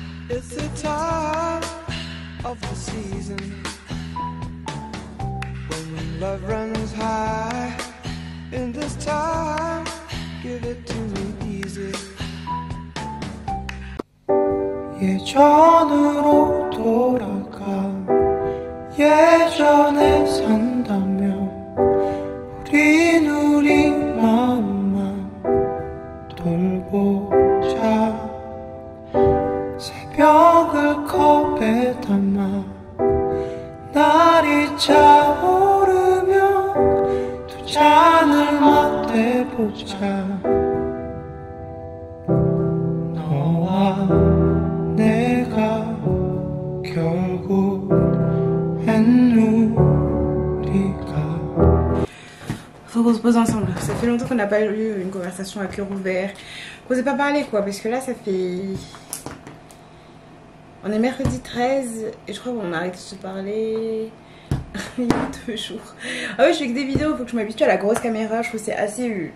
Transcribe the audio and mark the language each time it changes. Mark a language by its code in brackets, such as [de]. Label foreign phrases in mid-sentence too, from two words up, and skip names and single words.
[en] It's the time of the season when love runs high. In this time, give it to me easy. [ko] 예전으로 돌아가 예전에 산다면 우리 마음만 돌보자. 새벽을 컵에 담아 날이 차오르면 두 잔을 맞대보자. 너와 내가 결국엔 우리가. [fr] Faut qu'on se pose ensemble. Ça fait longtemps qu'on n'a pas eu une conversation à cœur ouvert. Qu'on s'est pas parlé quoi, parce que là ça fait... On est mercredi 13 et je crois qu'on a arrêté de se parler il y a 2 jours. Ah oui, je fais que des vidéos, il faut que je m'habitue à la grosse caméra. Je trouve que c'est assez...